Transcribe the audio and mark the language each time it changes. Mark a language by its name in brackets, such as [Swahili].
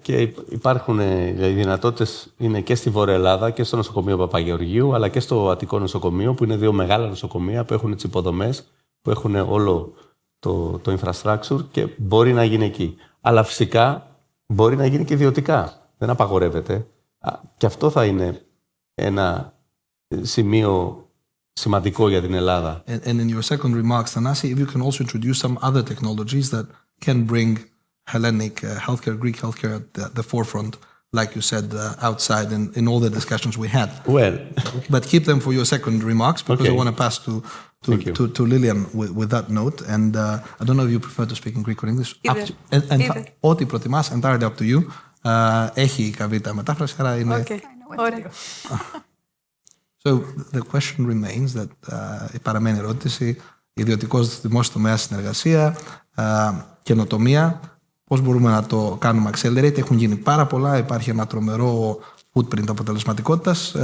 [Greek] Και υπάρχουν οι δυνατότητες, είναι και στη Βόρεια Ελλάδα και στο νοσοκομείο Παπαγεωργίου, αλλά και στο Αττικό νοσοκομείο, που είναι δύο μεγάλα νοσοκομεία που έχουν τις υποδομές, που έχουν όλο το infrastructure και μπορεί να γίνει εκεί. Αλλά φυσικά μπορεί να γίνει και ιδιωτικά. Δεν απαγορεύεται. Και αυτό θα είναι ένα σημείο σημαντικό για την Ελλάδα. [English] And in your second remarks, Thanasi, if you can also introduce some other technologies that can bring Hellenic healthcare, Greek healthcare at the forefront, like you said, outside in all the discussions we had. Well, but keep them for your second remarks, because okay. I want to pass to Lilian with that note. And I don't know if you prefer to speak in Greek or English. [Greek] Ό,τι προτιμάς, [English] entirely up to you. [Greek] Έχει η καβίτα μετάφραση, άρα είναι... Okay. Ωραία. [English] So the question remains that [Greek] παραμένει ερώτηση, ιδιωτικός δημόσιος τομέας, συνεργασία, καινοτομία, πώς μπορούμε να το κάνουμε accelerate? Έχουν γίνει πάρα πολλά, υπάρχει ένα τρομερό footprint αποτελεσματικότητας.